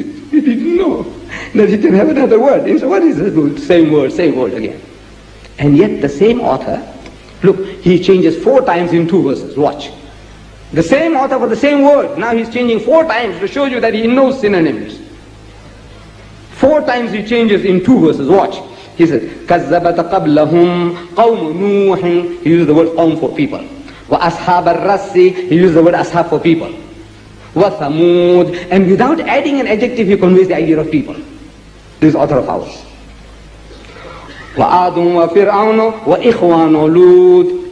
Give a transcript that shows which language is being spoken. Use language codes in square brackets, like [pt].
[en] He didn't know that he can have another word. So what is it? Same word again. And yet the same author, look, he changes 4 times in 2 verses. Watch. The same author for the same word. Now he's changing 4 times to show you that he knows synonyms. 4 times he changes in 2 verses. Watch. He says, [ar] كَذَّبَتَ قَبْلَهُمْ قَوْمُ نُوحٍ. [en] He used the word qawm for people. [ar] وَأَصْحَابَ الرَّسِّ. [en] He used the word ashab for people. [ar] وَثَمُودٍ. [en] And without adding an adjective, he conveys the idea of people. This is author of ours. [ar] وَعَادٌ وَفِرْعَوْنُ وَإِخْوَانُ لُوطٍ.